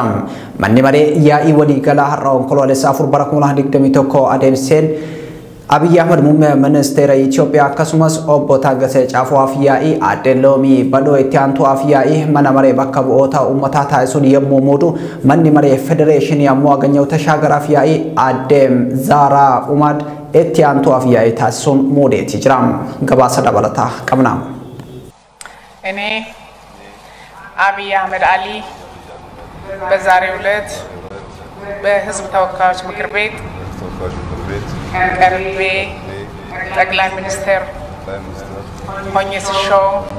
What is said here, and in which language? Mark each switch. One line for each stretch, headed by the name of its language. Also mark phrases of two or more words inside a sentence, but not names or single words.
Oromo: Manni maree yaa'ii waliigalaa har'a onkoloolessa 4 bara 2021 adeemseen Abiy Ahmed muummee ministeera Itoophiyaa akkasumas obbo Taaggasee Caafoo Afyaa'ii Aadde Loomii Badoo itti aantuu Afyaa'ii mana maree bakka bu'oota uummataa taasisuun yommuu muudu manni maree federeeshinii ammoo Aganyoo Tashaagara Afyaa'ii Aadde Zaaraa Umaad itti aantuu Afyaa'ii taasisuun muudeeti jira. Gabaasa dabalataa qabna.
Amharic: እኔ አብይ አህመድ አሊ በዛሬው ዕለት በህዝብ ተወካዮች ምክር ቤት ቀርቤ ጠቅላይ ሚኒስትር ሆኜ ስሾም